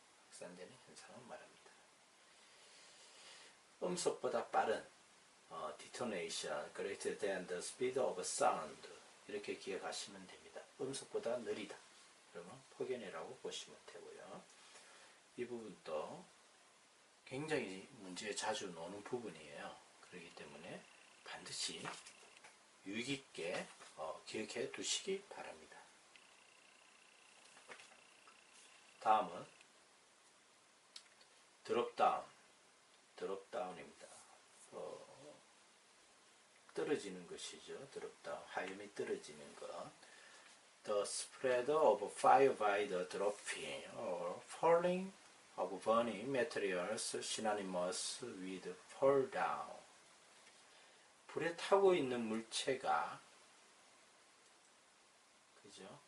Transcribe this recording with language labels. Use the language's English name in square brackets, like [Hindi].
[Korean] 확산되는 현상을 말합니다. 음속보다 빠른 [English] detonation greater than the speed of sound [Korean] 이렇게 기억하시면 됩니다. 음속보다 느리다. 그러면 폭연이라고 보시면 되고요. 이 부분도 굉장히 문제에 자주 나오는 부분이에요. 그렇기 때문에 반드시 유익 있게 기억해 두시기 바랍니다. 다음은 드롭다운입니다. 떨어지는 것이죠. 드롭다운, 하염이 떨어지는 것. [English] The spread of fire by the dropping or falling of burning materials synonymous with fall down. [Korean] 불에 타고 있는 물체가 그죠?